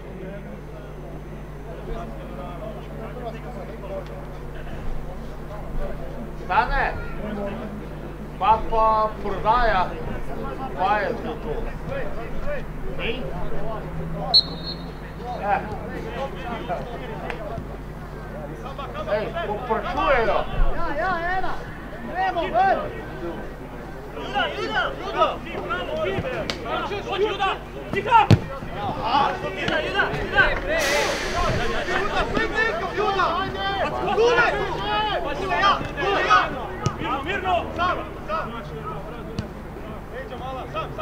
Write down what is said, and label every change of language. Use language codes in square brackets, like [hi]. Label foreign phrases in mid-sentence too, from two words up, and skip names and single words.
[sl] Stane, pa prodaja, pa je to. Ni? Ej, poprašujejo. Ja, ena. Gremo, ven. Juda! [hr] Dođi Juda! Tiha! Juda! Juda! Mirno! Sam! Neđa mala, sam!